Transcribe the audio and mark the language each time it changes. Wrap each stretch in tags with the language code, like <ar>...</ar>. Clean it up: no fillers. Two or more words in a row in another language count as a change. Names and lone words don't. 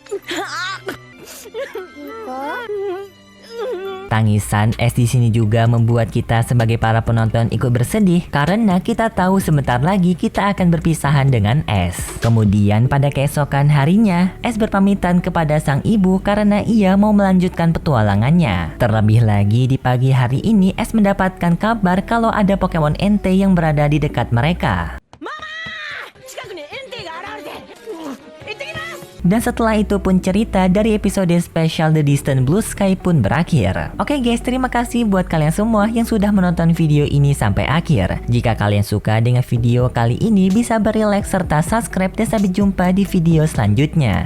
<id>Tangisan S di sini juga membuat kita sebagai para penonton ikut bersedih karena kita tahu sebentar lagi kita akan berpisahan dengan S. Kemudian pada keesokan harinya, S berpamitan kepada sang ibu karena ia mau melanjutkan petualangannya. Terlebih lagi di pagi hari ini S mendapatkan kabar kalau ada Pokemon Entei yang berada di dekat mereka.</id> <ja>近くにエンテイが現れて。行ってきます。</ja> <id>Dan setelah itu pun cerita dari episode spesial The Distant Blue Sky pun berakhir. Oke guys, terima kasih buat kalian semua yang sudah menonton video ini sampai akhir. Jika kalian suka dengan video kali ini, bisa beri like serta subscribe dan sampai jumpa di video selanjutnya.</id>